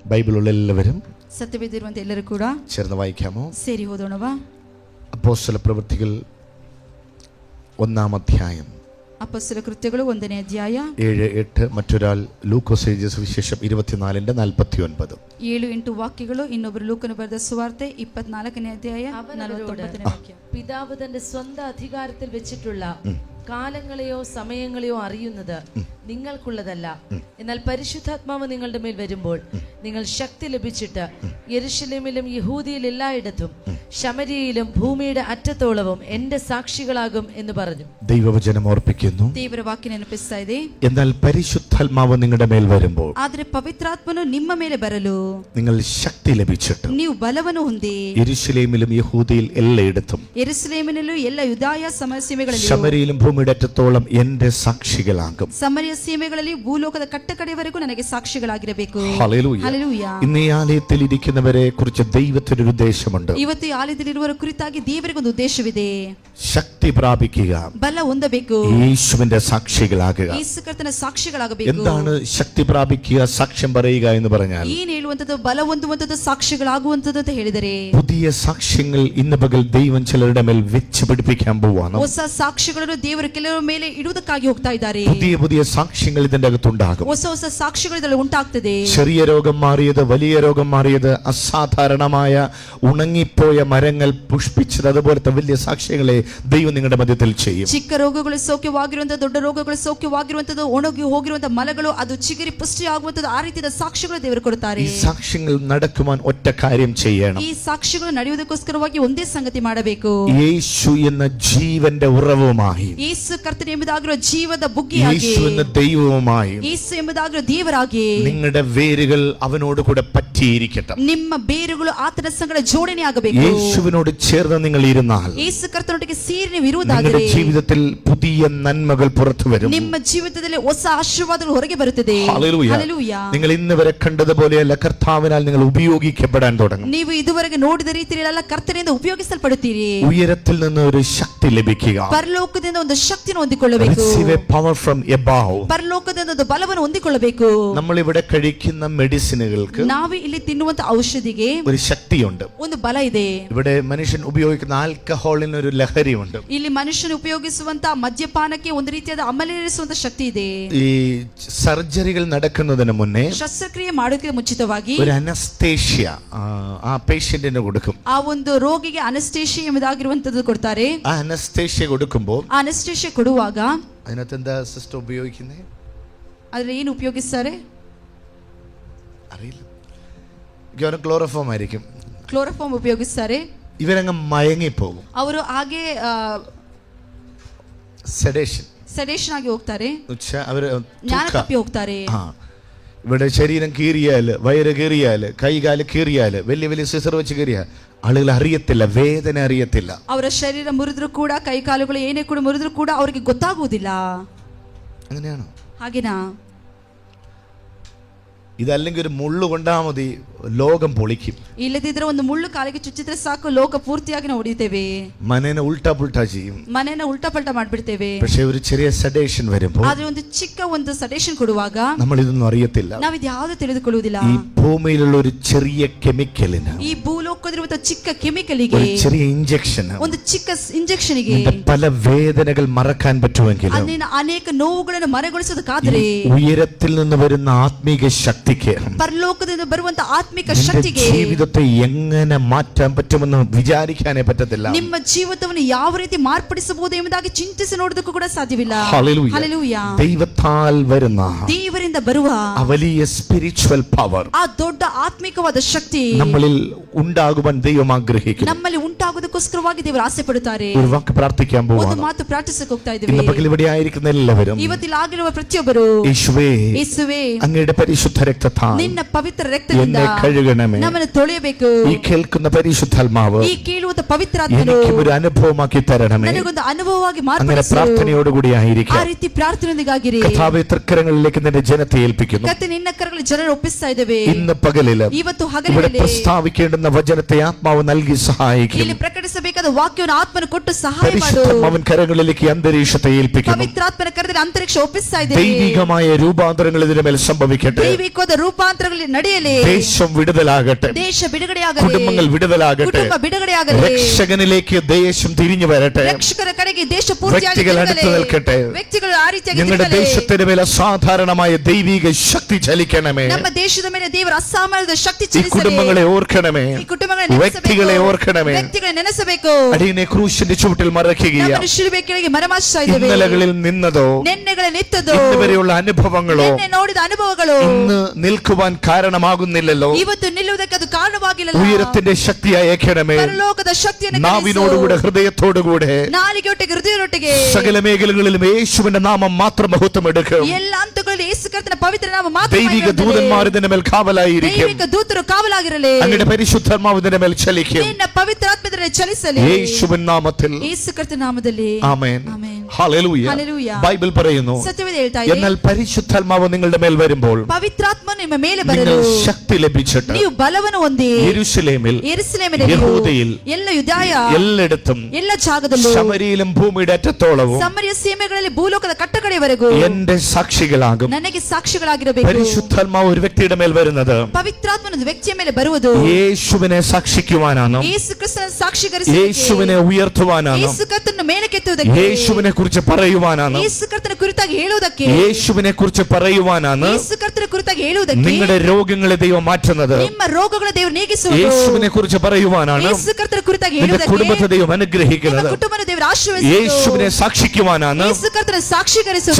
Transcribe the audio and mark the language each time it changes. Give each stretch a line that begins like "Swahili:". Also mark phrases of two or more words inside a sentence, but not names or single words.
Malayalam: ബൈബിളുള്ള എല്ലാവരും
Kannada: ಸತ್ಯವೇದಿರುವಂತ ಎಲ್ಲರೂ ಕೂಡ
Malayalam: ചേർന്ന് വായിക്കാമോ?
Kannada: ಸೇರಿ ಓದೋಣವಾ?
Malayalam: അപ്പോസ്തല പ്രവൃത്തികൾ 1-ാം അധ്യായം
Kannada: ಅಪೊಸ್ತಲ ಕೃತ್ಯಗಳು 1ನೇ ಅಧ್ಯಾಯ 7-8.
Malayalam: മറ്റൊരാൾ ലൂക്കോസ് എഴുതിയ സുവിശേഷം 24:49. 7-8 വാക്യಗಳು.
Kannada: ಇನ್ನೊಬ್ಬರು ಲೂಕನು ಬರೆದ ಸುವಾರ್ತೆ 24ನೇ ಅಧ್ಯಾಯ 49ನೇ ವಾಕ್ಯ.
Malayalam: പിതാവ് തന്റെ സ്വന്തം അധികാരത്തിൽ വെച്ചിട്ടുള്ള കാലങ്ങളെയോ സമയങ്ങളെയോ അറിയുന്നത് നിങ്ങൾക്കുള്ളതല്ല. എന്നാൽ പരിശുദ്ധാത്മാവ് നിങ്ങളുടെ മേൽ വരുമ്പോൾ നിങ്ങൾ ശക്തി ലഭിച്ചിട്ട് യെരൂശലേമിലും യഹൂദിയിൽ എല്ലായിടത്തും ശമര്യയിലും ഭൂമിയുടെ അറ്റത്തോളവും എന്റെ സാക്ഷികളാകും എന്ന് പറഞ്ഞു. ദൈവവചനം ഓർപ്പിക്കുന്നു.
Kannada: ದೇವರ ವಾಕ್ಯ ನೆನಪಿಸ್ತಾ ಇದೆ.
Malayalam: എന്നാൽ പരിശുദ്ധാത്മാവ് നിങ്ങളുടെ മേൽ വരുമ്പോൾ,
Kannada: ಆದರೆ ಪವಿತ್ರಾತ್ಮನು ನಿಮ್ಮ ಮೇಲೆ ಬರಲು
Malayalam: നിങ്ങൾ ശക്തി ലഭിച്ചിട്ട്
Kannada: ನೀವು ಬಲವನ್ನು ಹೊಂದಿ
Malayalam: യെരൂശലേമിലും യഹൂദിയിൽ എല്ലായിടത്തും
Kannada: ಯೆರೂಸಲೇಮಿನಲ್ಲೂ ಎಲ್ಲ ಯೂದಾಯ ಸೀಮೆಗಳಲ್ಲಿ
Malayalam: ശമര്യയിലും ഭൂമിയുടെ അറ്റത്തോളം എന്റെ സാക്ഷികളാകും.
Kannada: ಸಮರಿಯ ಸೀಮೆಗಳಲ್ಲಿ ಭೂಲೋಕದ ಕಟ್ಟಕಡೆಯವರೆಗೂ ನನಗೆ ಸಾಕ್ಷಿಗಳಾಗಿರಬೇಕು.
Malayalam: ഹല്ലേലൂയ.
Kannada: ಹಲ್ಲೆಲೂಯಾ.
Malayalam: ഇന്ന് ഈ ആലയത്തിൽ ഇരിക്കുന്നവരെ കുറിച്ച് ദൈവത്തിന് ഒരു ഉദ്ദേശമുണ്ട്.
Kannada: ಇವತ್ತು ಈ ಆಲಯದಲ್ಲಿರುವವರ ಕುರಿತಾಗಿ ದೇವರಿಗೆ ಒಂದು ಉದ್ದೇಶವಿದೆ.
Malayalam: ശക്തി പ്രാപിക്കുക,
Kannada: ಬಲ ಹೊಂದಬೇಕು,
Malayalam: യേശുവിന്റെ സാക്ഷികളാകുക.
Kannada: ಯೇಸು ಕರ್ತನ ಸಾಕ್ಷಿಗಳಾಗಬೇಕು.
Malayalam: എന്താണ് ശക്തി പ്രാപിക്കുക, സാക്ഷ്യം പറയുക എന്ന് പറഞ്ഞാൽ?
Kannada: ಏನು ಹೇಳುವಂತದ್ದು? ಬಲ ಹೊಂದುವಂತದ್ದು, ಸಾಕ್ಷಿಗಳಾಗುವಂತದ್ದು ಅಂತ ಹೇಳಿದರೆ,
Malayalam: പുതിയ സാക്ഷ്യങ്ങൾ ഇന്ന് പകൽ ദൈവം ചിലരുടെ മേൽ വെച്ച് പിടിപ്പിക്കാൻ പോവാണ്.
Kannada: ಹೊಸ ಸಾಕ್ಷಿಗಳನ್ನು ದೇವರು ಕೆಲವರ ಮೇಲೆ ಇಡುವುದಕ್ಕಾಗಿ ಹೋಗ್ತಾ ಇದ್ದಾರೆ.
Malayalam: പുതിയ പുതിയ സാക്ഷ്യങ്ങൾ ഇതിന്റെ അകത്തുണ്ടാകും.
Kannada: ಹೊಸ ಹೊಸ ಸಾಕ್ಷಿಗಳು ಇದರಲ್ಲಿ ಉಂಟಾಗ್ತದೆ.
Malayalam: ചെറിയ രോഗം മാറിയത്, വലിയ രോഗം മാറിയത്, അസാധാരണമായ ഉണങ്ങിപ്പോയ മരങ്ങൾ പുഷ്പിച്ചത്, അതുപോലത്തെ വലിയ സാക്ഷ്യങ്ങളെ ദൈവം നിങ്ങളുടെ മധ്യത്തിൽ ചെയ്യും.
Kannada: ಚಿಕ್ಕ ರೋಗಗಳು ಸೌಖ್ಯವಾಗಿರುವಂತದ್ದು, ದೊಡ್ಡ ರೋಗಗಳು ಸೌಖ್ಯವಾಗಿರುವಂತದ್ದು, ಒಣಗಿ ಹೋಗಿರುವಂತಹ ಮಲಗಳು ಅದು ಚಿಗುರಿ ಪುಷ್ಟಿ ಆಗುವಂತದ್ದು, ಆ ರೀತಿಯ ಸಾಕ್ಷ್ಯಗಳು ದೇವರು ಕೊಡುತ್ತಾರೆ.
Malayalam: ഈ സാക്ഷ്യങ്ങൾ നടക്കുവാൻ ഒറ്റ കാര്യം ചെയ്യണം.
Kannada: ಈ ಸಾಕ್ಷ್ಯಗಳು ನಡೆಯುವುದಕ್ಕೋಸ್ಕರವಾಗಿ ಒಂದೇ ಸಂಗತಿ ಮಾಡಬೇಕು.
Malayalam: യേശു എന്ന ജീവന്റെ ഉറവുമായി,
Kannada: ಯೇಸು ಕರ್ತನ ಎಂಬುದಾಗಿರುವ ಜೀವದ ಬುಗ್ಗಿಯಾಗಿ,
Malayalam: യേശു എന്ന ദൈവവുമായി
Kannada: ಯೇಸು ಎಂಬುದಾಗಿರುವ ದೇವರಾಗಿ
Malayalam: നിങ്ങളുടെ വേരുകൾ അവനോട് കൂടെ പറ്റിയിരിക്കട്ടെ.
Kannada: ನಿಮ್ಮ ಬೇರುಗಳು ಆತನ ಸಂಗಡ ಜೋಡಣೆ ಆಗಬೇಕು.
Malayalam: യേശുവിനോട് ചേർന്ന് നിങ്ങൾ ഇരുന്നാൽ
Kannada: ಯೇಸು ಕರ್ತನೊಟ್ಟಿಗೆ ಸೇರಿ ನೀವು
Malayalam: നിങ്ങളുടെ
Kannada: ಇರುವುದಾದರೆ
Malayalam: ജീവിതത്തിൽ പുതിയ നന്മകൾ പുറത്തു വരും.
Kannada: ನಿಮ್ಮ ಜೀವಿತದಲ್ಲಿ ಹೊಸ ಆಶೀರ್ವಾದಗಳು ಹೊರಗೆ ಬರುತ್ತದೆ.
Malayalam: ഹല്ലേലൂയ.
Kannada: ಹಲ್ಲೆಲೂಯಾ.
Malayalam: നിങ്ങൾ ഇന്ന് വരെ കണ്ടതുപോലെയല്ല, കർത്താവിനാൽ നിങ്ങൾ ഉപയോഗിക്കപ്പെടാൻ തുടങ്ങും.
Kannada: ನೀವು ಇದುವರೆಗೆ ನೋಡಿದ ರೀತಿಯಲ್ಲ ಕರ್ತನಿಂದ ಉಪಯೋಗಿಸಲ್ಪಡುತ್ತೀರಿ.
Malayalam: ഉയരത്തിൽ നിന്ന് ഒരു ശക്തി ലഭിക്കുക.
Kannada: ಪರಲೋಕದಿಂದ ಒಂದು ಶಕ್ತಿಯನ್ನು ಹೊಂದಿಕೊಳ್ಳಬೇಕು.
English: Receive a power from above.
Kannada: ಪರಲೋಕದಿಂದ ಒಂದು ಬಲವನ್ನು ಹೊಂದಿಕೊಳ್ಳಬೇಕು.
Malayalam: നമ്മൾ ഇവിടെ കഴിക്കുന്ന മെഡിസിനുകൾക്ക്
Kannada: ನಾವು ಇಲ್ಲಿ ತಿನ್ನುವಂತ ಔಷಧಿಗೆ
Malayalam: ഒരു ശക്തിയുണ്ട്.
Kannada: ಒಂದು ಬಲ ಇದೆ.
Malayalam: ഇവിടെ മനുഷ്യൻ ഉപയോഗിക്കുന്ന ആൽക്കഹോളിന് ഒരു ലഹരിയുണ്ട്.
Kannada: ಇಲ್ಲಿ ಮನುಷ್ಯನು ಉಪಯೋಗಿಸುವಂತ ಮದ್ಯಪಾನಕ್ಕೆ ಒಂದು ರೀತಿಯಾದ ಅಮಲೇರಿಸುವಂತ ಶಕ್ತಿ ಇದೆ.
Malayalam: ഈ സർജറികൾ നടക്കുന്നതിന് മുന്നേ
Kannada: ಶಸ್ತ್ರಕ್ರಿಯೆ ಮಾಡೋಕೆ ಮುಂಚಿತವಾಗಿ
Malayalam: ഒരു അനസ്തേഷ്യ ആ പേഷ്യന്റിന് കൊടുക്കും.
Kannada: ಆ ಒಂದು ರೋಗಿಗೆ ಅನಸ್ತೇಶಿಯಾ ಎಂಬುದಾಗಿರುವಂತದ್ದು ಕೊಡ್ತಾರೆ.
Malayalam: ആ അനസ്തേഷ്യ കൊടുക്കുമ്പോൾ
Kannada: ಆ ಅನಸ್ತೇಶಿಯಾ ಕೊಡುವಾಗ
Malayalam: അതിനകത്ത് എന്താ സിസ്റ്റം ഉപയോഗിക്കുന്നത്
Kannada: ಅದ್ರ ಏನು ಉಪಯೋಗಿಸ್ತಾರೆ
Malayalam: അറിയില്ല. ക്ലോറോഫോം ആയിരിക്കും.
Kannada: ಕ್ಲೋರೋಫಾರ್ಮ್ ಉಪಯೋಗಿಸ್ತಾರೆ.
Malayalam: ഇവരങ്ങ് മയങ്ങിപ്പോകും.
Kannada: ಅವರು ಹಾಗೆ ಸೆಡೇಷನ್ ಆಗಿ ಹೋಗ್ತಾರೆ.
Malayalam: അവര്
Kannada: ಜ್ಞಾನ ತಪ್ಪಿ ಹೋಗ್ತಾರೆ.
Malayalam: ഇവിടെ ശരീരം കീറിയാല്, വയറ് കീറിയാല്, കൈകാല് കീറിയാല്, വലിയ വലിയ സിസർ വെച്ച് കീറിയാൽ ആളുകൾ അറിയത്തില്ല, വേദന അറിയത്തില്ല.
Kannada: ಅವರ ಶರೀರ ಮುರಿದ್ರು ಕೂಡ, ಕೈ ಕಾಲುಗಳು ಏನೇ ಕೂಡ ಮುರಿದ್ರು ಕೂಡ ಅವರಿಗೆ ಗೊತ್ತಾಗುವುದಿಲ್ಲ.
Malayalam: അങ്ങനെയാണോ?
Kannada: ಹಾಗೇನಾ?
Malayalam: ഇതല്ലെങ്കിൽ ഒരു മുള്ളു കൊണ്ടാ മതി, ലോകം പൊളിക്കും.
Kannada: ಇಲ್ಲದಿದ್ರೆ ಒಂದು ಮುಳ್ಳು ಕಾಲಿಗೆ ಚುಚ್ಚಿದ್ರೆ ಸಾಕು, ಲೋಕ ಪೂರ್ತಿಯಾಗಿ ನಾವು ಹೊಡಿತೇವೆ.
Malayalam: മനേനെ
Hindi: उल्टा पुल्टा
Malayalam: ചെയ്യും.
Kannada: ಮನೆಯನ್ನ
Hindi: उल्टा पल्टा
Kannada: ಮಾಡ್ಬಿಡ್ತೇವೆ.
Malayalam: പക്ഷെ ഒരു ചെറിയ സെഡേഷൻ വരുമ്പോൾ,
Kannada: ಆದ್ರೆ ಒಂದು ಚಿಕ್ಕ ಒಂದು ಸಡೇಷನ್ ಕೊಡುವಾಗ
Malayalam: നമ്മൾ ഇതൊന്നും അറിയത്തില്ല.
Kannada: ನಾವಿದು ಯಾವುದು ತಿಳಿದುಕೊಳ್ಳುವುದಿಲ್ಲ.
Malayalam: ഈ ഭൂമിയിലുള്ള ഒരു ചെറിയ കെമിക്കലിന്,
Kannada: ಈ ಭೂಲೋಕದಲ್ಲಿರುವ ಚಿಕ್ಕ ಕೆಮಿಕಲಿಗೆ,
Malayalam: ഒരു ചെറിയ ഇഞ്ചക്ഷന്,
Kannada: ಒಂದು ಚಿಕ್ಕ ಇಂಜೆಕ್ಷನ್ಗೆ
Malayalam: പല വേദനകൾ മറക്കാൻ പറ്റുമെങ്കിലും
Kannada: അതിന് ಅನೇಕ ನೋವುಗಳನ್ನು ಮರೆಗೊಳಿಸೋದಕ್ಕಾದರೆ,
Malayalam: ഉയരത്തിൽ നിന്ന് വരുന്ന ആത്മീക ശക്തിക്ക്,
Kannada: ಪರಲೋಕದಿಂದ ಬರುವಂತ ಆತ್ಮಿಕ ಶಕ್ತಿಗೆ
Malayalam: ജീവിതത്തെ എങ്ങനെ മാറ്റാൻ പറ്റുമെന്ന് വിചാരിക്കാനേ പറ്റത്തില്ല.
Kannada: ನಿಮ್ಮ ಜೀವಿತವನ್ನು ಯಾವ ರೀತಿ ಮಾರ್ಪಡಿಸಬಹುದು ಎಂಬುದಾಗಿ ಚಿಂತಿಸಿ ನೋಡೋದಕ್ಕೂ ಕೂಡ ಸಾಧ್ಯವಿಲ್ಲ.
Malayalam: ഹല്ലേലൂയ.
Kannada: ಹಲ್ಲೆಲೂಯಾ.
Malayalam: ദൈവത്താൽ വരുന്ന
Kannada: ದೇವರಿಂದ ಬರುವ
Malayalam: ആ വലിയ
English: spiritual power,
Kannada: ಆ ದೊಡ್ಡ ಆತ್ಮಿಕವಾದ ಶಕ್ತಿ
Malayalam: നമ്മളിൽ ഉണ്ടാകുവാൻ ദൈവം ആഗ്രഹിക്കുന്നു.
Kannada: ನಮ್ಮಲ್ಲಿ ಉಂಟಾಗೋದಕ್ಕೋಸ್ಕರವಾಗಿ ದೇವರು ಆಸೆ ಪಡುತ್ತಾರೆ.
Malayalam: ഒരു വാക്ക് പ്രാർത്ഥിക്കാൻ
Kannada: ಒಂದು
Malayalam: പോവാണ്.
Kannada: ಮಾತು ಪ್ರಾರ್ಥಿಸಕ್ಕೆ ಹೋಗ್ತಾ ಇದ್ದೀವಿ.
Malayalam: ഇന്ന് പകൽ ഇവിടെ ആയിരിക്കുന്ന എല്ലാവരും,
Kannada: ಇವತ್ತಿൽ ಆಗಿರುವ ಪ್ರತಿಯೊಬ್ಬರು,
Malayalam: യേശുവേ,
Kannada: ಯೇಸುವೇ,
Malayalam: അങ്ങയുടെ പരിശുദ്ധ രക്തത്താൽ
Kannada: ನಿನ್ನ ಪವಿತ್ರ ರಕ್ತದಿಂದ
Malayalam: എന്നെ കഴുകണമേ.
Kannada: ನಮ್ಮನ್ನು ತೊಳೆಯಬೇಕು.
Malayalam: ഈ കേൾക്കുന്ന പരിശുദ്ധാത്മാവ്
Kannada: ಈ ಕೇಳುವಂತ ಪವಿತ್ರಾತ್ಮನು
Malayalam: എനിക്ക് ഒരു അനുഭവമാക്കി തരണമേ.
Kannada: ನನಗೊಂದು ಅನುಭವವಾಗಿ
Malayalam: അങ്ങനെ
Kannada: ಮಾರ್ಪಡಿಸು.
Malayalam: പ്രാർത്ഥനയോടുകൂടി
Kannada: ಆ
Malayalam: ആയിരിക്കാം.
Kannada: ರೀತಿ ಪ್ರಾರ್ಥನೆಗಾಗಿರಿ.
Malayalam: കർത്താവേ, തൃക്കരങ്ങളിലേക്ക് നിന്റെ ജനത്തെ ഏൽപ്പിക്കുന്നു.
Kannada: ಕತ್ತೆ ನಿನ್ನ ಕರಗಳಲ್ಲಿ ಜನರು ಒಪ್ಪಿಸ್ತಾ ಇದ್ದೇವೆ.
Malayalam: ഇന്ന് പകലില്
Kannada: ಇವತ್ತು
Malayalam: ഇവിടെ
Kannada: ಹಗಲಿನಲ್ಲಿ
Malayalam: പ്രസ്താവിക്കേണ്ടുന്ന വചന വചനത്തെ ആത്മാവ് നൽകി സഹായിക്കും.
Kannada: ಇಲ್ಲಿ ಪ್ರಕಟಿಸಬೇಕಾದ ವಾಕ್ಯವನ್ನು ಆತ್ಮನು ಕೊಟ್ಟು ಸಹಾಯ ಮಾಡು.
Malayalam: പരിശുദ്ധാത്മാവൻ കരങ്ങളിലേക്ക് അന്തരീക്ഷത്തെ ഏൽപ്പിക്കുന്നു.
Kannada: ಪವಿತ್ರಾತ್ಮನ ಕರೆದರೆ ಅಂತರಿಕ್ಷ ಒಪ್ಪಿಸ್ತಾ ಇದ್ದೇನೆ.
Malayalam: ദൈവികമായ രൂപാന്തരങ്ങൾ ഇതിന്റെ മേൽ സംഭവിക്കട്ടെ.
Kannada: ದೈವಿಕವಾದ ರೂಪಾಂತರಗಳಲ್ಲಿ ನಡೆಯಲಿ.
Malayalam: ദേശം വിടുതലാകട്ടെ.
Kannada: ದೇಶ ಬಿಡುಗಡೆಯಾಗಲಿ.
Malayalam: കുടുംബങ്ങൾ വിടുതലാകട്ടെ.
Kannada: ಕುಟುಂಬ ಬಿಡುಗಡೆಯಾಗಲಿ.
Malayalam: രക്ഷകനിലേക്ക് ദേശം തിരിഞ്ഞു വരട്ടെ.
Kannada: ರಕ್ಷಕರ ಕಡೆಗೆ ದೇಶ ಪೂರ್ತಿಯಾಗಿ
Malayalam: വ്യക്തികൾ അടുത്ത് നിൽക്കട്ടെ.
Kannada: ವ್ಯಕ್ತಿಗಳು ಆ ರೀತಿಯಾಗಿ
Malayalam: നിങ്ങളുടെ ദേശത്തിന്റെ മേൽ അസാധാരണമായ ദൈവിക ശക്തി ചലിക്കണമേ.
Kannada: ನಮ್ಮ ದೇಶದ ಮೇಲೆ ದೇವರ ಅಸಾಮಾನ್ಯದ ಶಕ್ತಿ
Malayalam: ഈ
Kannada: ಚಲಿಸಲಿ.
Malayalam: കുടുംബങ്ങളെ ഓർക്കണമേ.
Kannada: ಈ ಕುಟುಂಬಗಳನ್ನು
Malayalam: വ്യക്തികളെ ഓർക്കണമേ.
Kannada: ವ್ಯಕ್ತಿಗಳನ್ನು ನೆನೆಸಬೇಕು.
Malayalam: അടിയനെ ക്രൂശിന്റെ ചുവട്ടിൽ മറക്കുകയാണ്.
Kannada: ನಮ್ಮ ಶಿಲುಬೆ ಕೆಳಗೆ ಮರೆಮಾಚ್ತಾ ಇದ್ದೇವೆ.
Malayalam: ഇന്നലകളിൽ നിന്നതോ
Kannada: ನೆನ್ನೆಗಳಲ್ಲಿ ನಿಂತದೋ
Malayalam: ഇന്ന് വരെയുള്ള അനുഭവങ്ങളോ
Kannada: ನಿನ್ನೆ ನೋಡಿದ ಅನುಭವಗಳು
Malayalam: ഇന്ന് നിൽക്കുവാൻ കാരണമാകുന്നില്ലല്ലോ.
Kannada: ಇವತ್ತು ನಿಲ್ಲುವುದಕ್ಕೆ ಅದು ಕಾರಣವಾಗಿಲ್ಲ.
Malayalam: ഉയരത്തിന്റെ ശക്തി അയക്കണമേ.
Kannada: ಪರಲೋಕದ ಶಕ್ತಿಯನ್ನು
Malayalam: നാവിനോടുകൂടെ ഹൃദയത്തോടുകൂടെ
Kannada: ನಾಲಿಗೆಯೊಟ್ಟಿಗೆ ಹೃದಯದೊಟ್ಟಿಗೆ
Malayalam: സകല മേഖലകളിലും യേശുവിന്റെ നാമം മാത്രം മഹത്വം എടുക്കും.
Kannada: ಎಲ್ಲ ಹಂತಗಳಲ್ಲಿ ಯೇಸು ಕರ್ತನ ಪವಿತ್ರ ನಾಮ ಮಾತ್ರ
Malayalam: ദൈവിക ദൂതന്മാർ ഇതിന്റെ മേൽ കാവലായിരിക്കും.
Kannada: ದೈವಿಕ ದೂತರು ಕಾವಲಾಗಿರಲಿ.
Malayalam: അങ്ങയുടെ പരിശുദ്ധാത്മാവ് ഇതിന്റെ മേൽ ചലിക്കും.
Kannada: ನಿನ್ನ ಪವಿತ್ರಾತ್ಮದಲ್ಲಿ ಚಲಿಸಲಿ.
Malayalam: യേശുവിൻ നാമത്തിൽ
Kannada: ಯೇಸು ಕರ್ತನ ನಾಮದಲ್ಲಿ
Malayalam: ആമേൻ.
Kannada: ಆಮೆನ್.
Malayalam: ഹല്ലേലൂയ. ഹല്ലേലൂയ. ബൈബിൾ പറയുന്നു,
Kannada: ಸತ್ಯವೇದ ಹೇಳ್ತಾ ಇದೆ,
Malayalam: എന്നാൽ പരിശുദ്ധാത്മാവ് നിങ്ങളുടെ മേൽ വരുമ്പോൾ
Kannada: ಪವಿತ್ರಾತ್ಮ ನಿಮ್ಮ ಮೇಲೆ
Malayalam: നിങ്ങൾ
Kannada: ಬರಲು
Malayalam: ശക്തി ലഭിച്ചിട്ട്
Kannada: ನೀವು ಬಲವನ್ನು ಹೊಂದಿ
Malayalam: യെരൂശലേമിൽ
Kannada: ಯೆರೂಸಲೇಮಿನಲ್ಲಿ
Malayalam: യഹൂദയിൽ
Kannada: ಎಲ್ಲ ಯುದಾಯ
Malayalam: എല്ലായിടത്തും
Kannada: ಎಲ್ಲ ಜಾಗದಲ್ಲೂ
Malayalam: ശമരിയിലും ഭൂമിയുടെ അറ്റത്തോളവും
Kannada: ಸಮರ್ಯ ಸೀಮೆಗಳಲ್ಲಿ ಭೂಲೋಕದ ಕಟ್ಟಕಡೆಯವರೆಗೂ
Malayalam: എന്റെ സാക്ഷികളാകും.
Kannada: ನನಗೆ ಸಾಕ್ಷಿಗಳಾಗಿರಬೇಕು.
Malayalam: പരിശുദ്ധാത്മാവ് ഒരു വ്യക്തിയുടെ മേൽ വരുന്നത്
Kannada: ಪವಿತ್ರಾತ್ಮನ ವ್ಯಕ್ತಿಯ ಮೇಲೆ ಬರುವುದು
Malayalam: യേശുവിനെ സാക്ഷിക്കുവാനാണ്.
Kannada: ಯೇಸು ಕ್ರಿಸ್ತನ ಸಾಕ್ಷೀಕರಿಸುವುದಕ್ಕೆ,
Malayalam: യേശുവിനെ ഉയർത്തുവാനാണ്.
Kannada: ಯೇಸು ಕರ್ತನನ್ನು ಮೇಲಕ್ಕೆತ್ತುವುದಕ್ಕೆ,
Malayalam: യേശുവിനെ കുറിച്ച് പറയുവാനാണ്.
Kannada: ಯೇಸು ಕರ್ತನ ಕುರಿತಾಗಿ ಹೇಳುವುದಕ್ಕೆ,
Malayalam: യേശുവിനെ കുറിച്ച് പറയുവാനാണ്.
Kannada: ಯೇಸು ಕರ್ತನ ಕುರಿತಾಗಿ ಹೇಳುವುದಕ್ಕೆ,
Malayalam: നിങ്ങളുടെ രോഗങ്ങളെ ദൈവം മാറ്റുന്നത്.
Kannada: ನಿಮ್ಮ ರೋಗಗಳ ದೇವರು ನೀಗಿಸುವುದು,
Malayalam: യേശുവിനെ കുറിച്ച് പറയുവാനാണ്.
Kannada: ಯೇಸು ಕರ್ತನ ಕುರಿತಾಗಿ
Malayalam: നിന്റെ
Kannada: ಹೇಳುವುದಕ್ಕೆ,
Malayalam: കുടുംബത്തെ ദൈവം അനുഗ്രഹിക്കുന്നത്.
Kannada: ನಿಮ್ಮ ಕುಟುಂಬದ ದೇವರು ಆಶೀರ್ವದಿಸುವುದು,
Malayalam: യേശുവിനെ സാക്ഷിക്കുവാനാണ്.
Kannada: ಯೇಸು ಕರ್ತನ ಸಾಕ್ಷೀಕರಿಸುವುದಕ್ಕೆ,